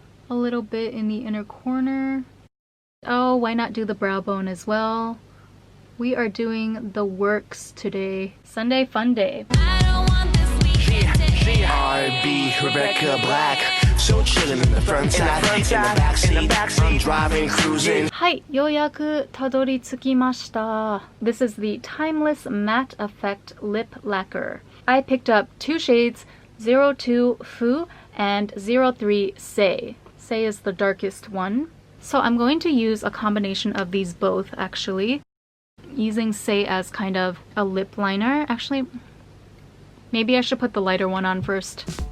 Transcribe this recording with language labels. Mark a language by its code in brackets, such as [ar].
[en] A little bit in the inner corner. Oh, why not do the brow bone as well? We are doing the works today. Sunday fun day. RB Rebecca Black. So chillin' in the front side, in the backseat, I'm driving, cruising. [ja] はい、ようやくたどり着きました。 [en] This is the Timeless Matte Effect Lip Lacquer. I picked up two shades, 02 Fu and 03 Sei. Sei is the darkest one. So I'm going to use a combination of these both actually. Using Sei as kind of a lip liner. Actually, maybe I should put the lighter one on first.